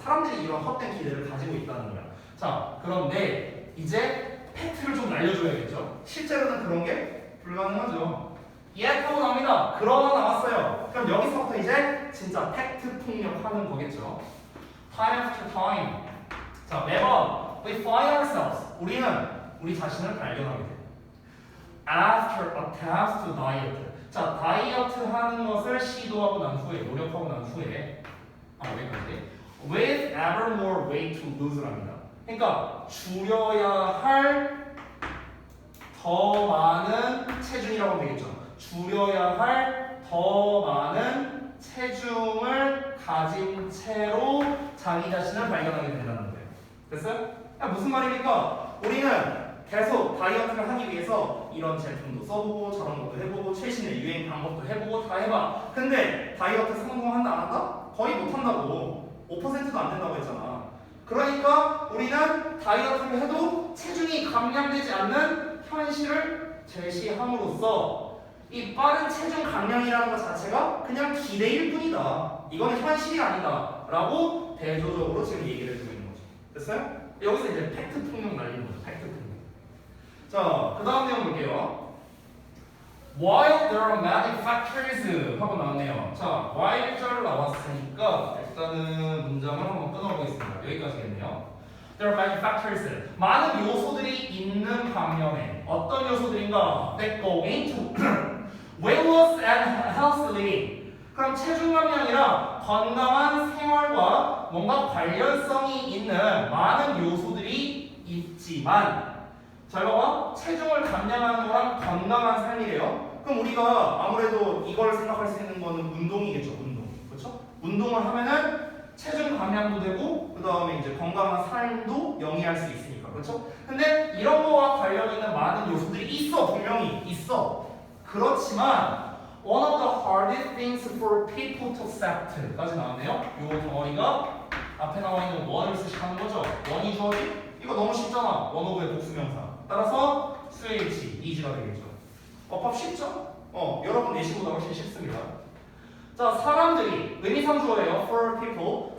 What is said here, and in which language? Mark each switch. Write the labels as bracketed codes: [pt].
[ko] 사람들이 이런 헛된 기대를 가지고 있다는 거야. 자, 그런데 이제 팩트를 좀 알려줘야겠죠? 실제로는 그런 게 불가능하죠. 하고 나옵니다. 그러나 나왔어요. 그럼 여기서부터 이제 진짜 팩트 폭력하는 거겠죠. [en] Time after time. [ko] 자, 매번 [en] we find ourselves. [ko] 우리는 우리 자신을 발견하게 돼. [en] After attempts to diet. [ko] 자, 다이어트 하는 것을 시도하고 난 후에, 노력하고 난 후에 여기까지. [en] With ever more weight to lose랍니다. [ko] 그러니까 줄여야 할 더 많은 체중이라고 하면 되겠죠. 줄여야 할 더 많은 체중을 가진 채로 자기 자신을 발견하게 된다는 거예요. 됐어요? 야, 무슨 말입니까? 우리는 계속 다이어트를 하기 위해서 이런 제품도 써보고 저런 것도 해보고 최신의 유행 방법도 해보고 다 해봐. 근데 다이어트 성공한다 안 한다? 거의 못한다고. 5%도 안 된다고 했잖아. 그러니까 우리는 다이어트를 해도 체중이 감량되지 않는 현실을 제시함으로써 이 빠른 체중 감량이라는 것 자체가 그냥 기대일 뿐이다. 이거는 현실이 아니다. 라고 대조적으로 지금 얘기를 해주고 있는 거죠. 됐어요? 여기서 이제 팩트 폭력 날리는 거죠. 팩트 폭력. 자, 그 다음 내용 볼게요. [en] While there are manufacturers [ko] 하고 나왔네요. 자, while자로 나왔으니까 일단은 문장을 한번 끊어보겠습니다. 여기까지겠네요. [en] There are manufacturers. [ko] 많은 요소들이 있는 반면에 어떤 요소들인가? [en] That go into wellness and healthy living. [ko] 그럼 체중 감량이랑 건강한 생활과 뭔가 관련성이 있는 많은 요소들이 있지만 잘 봐봐. 체중을 감량하는 거랑 건강한 삶이래요. 그럼 우리가 아무래도 이걸 생각할 수 있는 거는 운동이겠죠. 운동. 그렇죠? 운동을 하면은 체중 감량도 되고 그 다음에 이제 건강한 삶도 영위할 수 있으니까. 그렇죠? 근데 이런 거와 관련 있는 많은 요소들이 있어. 분명히 있어. 그렇지만 [en] one of the hardest things for people to accept [ko] 까지 나왔네요. 요 덩어리가 앞에 나와 있는 원을 쓰시는 거죠. 원이 주어지? 이거 너무 쉽잖아. 원오브의 복수명사. 따라서 수일치, 이지가 되겠죠. 법 쉽죠? 여러분 내신보다 훨씬 쉽습니다. 자, 사람들이 의미상주어예요. [en] For people.